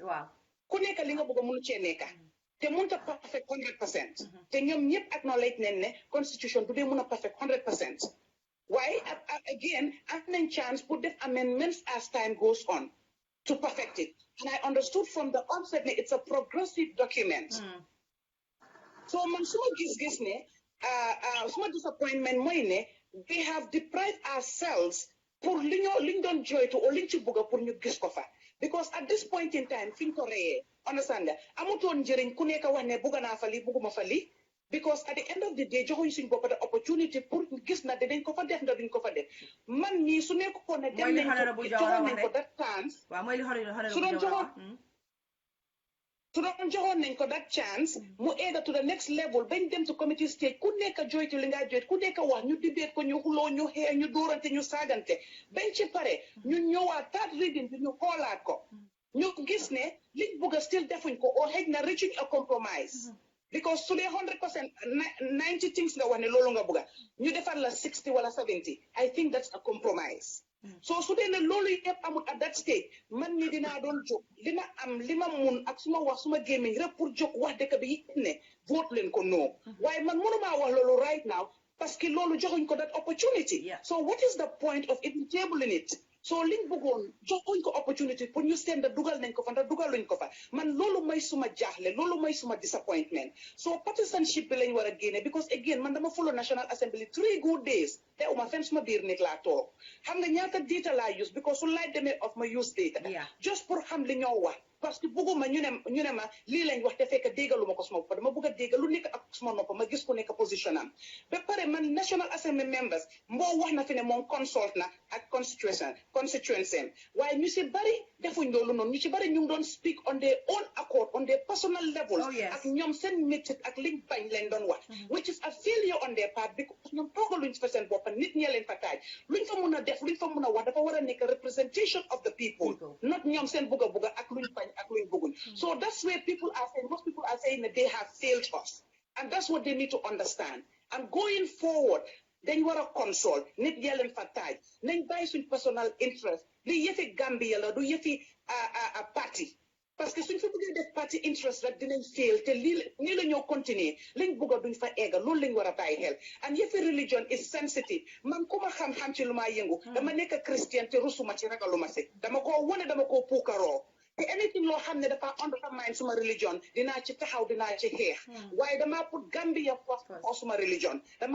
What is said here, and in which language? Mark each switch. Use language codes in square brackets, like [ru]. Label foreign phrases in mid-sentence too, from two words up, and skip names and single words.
[wo] waaw ku nekk li nga bëgg a mënu cee nekk te mënut a perfect 100% te ñoom ñëpp acknowledge nañ ne constitution du dee mën a perfect 100% waaye again am nañ chance pour def amendments [en] as time goes on to perfect it and I understood from the onset [wo] ne [en] it's a progressive document [wo] so man suma gis-gis ne suma disappointment mooy ne [en] we have deprived ourselves [wo] pour liñ doon joytu o liñ ci bëgg pour ñu gis ko fa [en] because at this point in time [wo] fiñ ko reyee understand nga amutoon njëriñ ku nekk wax ne bugga naa fa lii bugguma fa lii [en] because at the end of the day [wo] joxuñ suñ bopp [en] the opportunity [wo] pour gis na dinañ ko fa def ndax duñ ko fa def man mii su nekkoon ne dem nañ ko joxoon nañ ko [en] that chance [wo] su doon joxoon nañ ko [en] that chance [wo] mu egga [en] to the next level [wo] bañ dem [en] to committee stage [wo] ku nekk joytu li nga joyt ku nekk wax ñu debate ko ñu xuloo ñu xeex ñu dóorante ñu saagante bañ ci pare ñu ñëwaat [en] third reading [wo] bi ñu xoolaat ko ñu gis ne liñ bugg a still defuñ ko or xëy na [en] reaching a compromise because [wo] su dee 100% 90 things nga wax ne loolu nga bugga ñu defal la 60 wala 70 [en] I think that's a compromise so [wo] su dee ne loolu yëpp amul [en] at that stage [wo] man ni dinaa doon jóg dina am li ma mun ak suma wax suma gémmiñ rek pour jóg wax dëkk bi yëpp ne vote leen ko non waaye man mënumaa wax loolu [en] right now [fr] parce que [wo] loolu joxuñ ko [en] that opportunity so what is the point of even tabling it [wo] so liñ bëggoon joxuñ ko opportunity pour ñu seen da dugal nañ ko fa ndax dugaluñ ko fa man loolu may suma jaaxle loolu may suma disappointment so partisanship bi lañ war a génne because again man dama follow National Assembly 3 [en] good days [wo] te uma fen suma biir nit laa toog xam nga ñaata data laa [en] use because [wo] su laaj demee of ma [en] use data just [wo] pour xam li ñoo wax [fr] parce que [wo] bëgguma ñu ne ma lii lañ wax te fekk déggaluma ko suma bopp dama bëgg a déggal lu nekk ak suma nopp ma gis ku nekk position am ba pare man National Assembly members mboo wax na fi ne moom consult na ak constituency waaye ñu si bari defuñ loolu noonu ñu ci bari ñu ngi doon [en] speak on their own accord on their personal levels [wo] ak ñoom seen métit ak liñ bañ leen doon wax [en] which is a failure on their part because [wo] ñoom toogaluñ fa seen bopp nit ñee leen fa taaj luñ fa mun a def luñ fa mun a wax dafa war a nekk [en] representation of the people not [wo] ñoom seen bugga bugga ak luñ bañ ak luñ bëgguñ [en] so that's where most people are saying that they have failed us and that's what they need to understand and going forward [wo] dañ war a console nit ñee leen fa taaj nañ bàyyi suñ [en] personal interest [wo] li yëfi Gambia la du yëfi [fr] parti parce que [wo] suñ fa bëggee def [en] party interest [wo] rek dinañ fail te nii la ñoo continuer liñ bëgg a duñ fa egga loolu lañ war a bàyyi xel and yëfi [en] religion is sensitive [wo] man ku ma xam-xam ci lu maa yëngu dama nekk Christian te rusuma ci ragaluma si dama koo wane dama koo puukaroo te anything loo xam ne dafa undermine suma religion dinaa ci taxaw dinaa ci xeex waaye damaa [en] put Gambia first before [wo] suma religion damaa